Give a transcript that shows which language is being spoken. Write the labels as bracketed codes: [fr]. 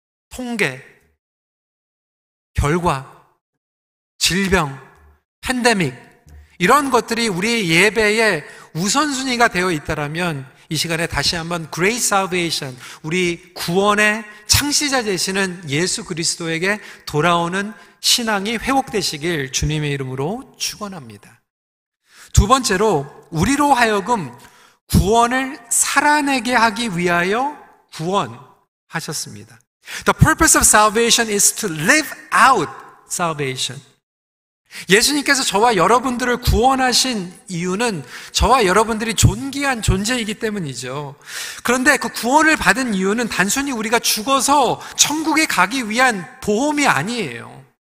[ko] 통계, 결과, 질병, 팬데믹, 이런 것들이 우리의 예배의 우선순위가 되어 있다면 이 시간에 다시 한번 [en] Great Salvation, [ko] 우리 구원의 창시자 되시는 예수 그리스도에게 돌아오는 신앙이 회복되시길 주님의 이름으로 축원합니다. 두 번째로, 우리로 하여금 구원을 살아내게 하기 위하여 구원하셨습니다. [en] The purpose of salvation is to live out salvation. [ko] 예수님께서 저와 여러분들을 구원하신 이유는 저와 여러분들이 존귀한 존재이기 때문이죠. 그런데 그 구원을 받은 이유는 단순히 우리가 죽어서 천국에 가기 위한 보험이 아니에요.